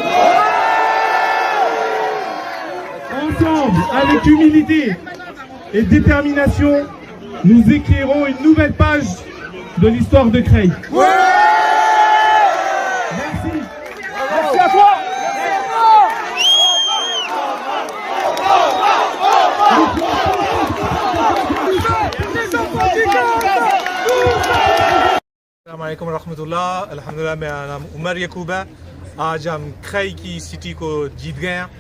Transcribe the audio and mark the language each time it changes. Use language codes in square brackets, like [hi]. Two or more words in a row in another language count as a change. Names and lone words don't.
[fr] Ensemble, avec humilité et détermination, nous écrirons une nouvelle page de l'histoire de Creil. Merci. Merci à toi. [ar] السلام عليكم رحمة الله. [hi] अल्हम्दुलिल्लाह, मेरा नाम उमर याकूब है। आज हम खई की सिटी को जीत गए हैं।